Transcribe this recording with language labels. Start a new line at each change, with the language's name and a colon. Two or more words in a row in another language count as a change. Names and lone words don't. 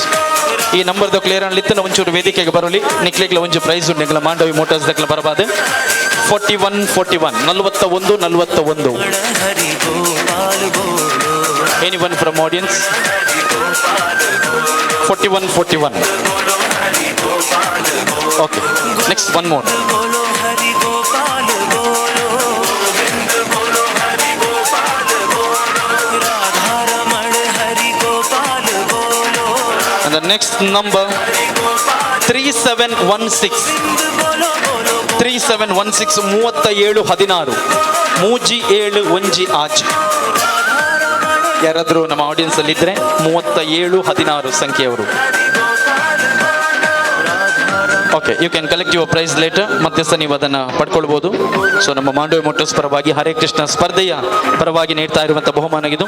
Tulu: ಈ ನಂಬರ್ದು ಕ್ಲಿಯರ್ ಅನ್ಲಿತ್ತು ಒಂಚೂರು ವೇದಿಕೆಗೆ ಬರಲಿ. ನಿಕ್ಲಿಗ್ಲ ಒಂಚೂರು ಪ್ರೈಸ್ ಉಂಟು ನಿಗ್ಲ ಮಾಂಡವಿ ಮೋಟರ್ಸ್ ದಕ್ಲ ಬರಬಾರ್ದು. 41 41.
English: Anyone from audience? 41. Okay, next one more. And the next number 3716 3716
Tulu: ಮೂಜಿ 7 ಒಂಜಿ ಆಚೆ.
Kannada: ಯಾರಾದರೂ ನಮ್ಮ ಆಡಿಯನ್ಸ್ ಅಲ್ಲಿ ಇದ್ರೆ 3716 ಸಂಖ್ಯೆಯವರು.
English: Okay, you can collect your prize later.
Kannada: ಮತ್ತೆ ಸಹ ನೀವು ಅದನ್ನು ಪಡ್ಕೊಳ್ಬೋದು. ಸೊ ನಮ್ಮ ಮಾಂಡವಿ ಮೋಟರ್ಸ್ ಪರವಾಗಿ ಹರೇ ಕೃಷ್ಣ ಸ್ಪರ್ಧೆಯ ಪರವಾಗಿ ನೀಡ್ತಾ ಇರುವಂಥ ಬಹುಮಾನ ಇದು.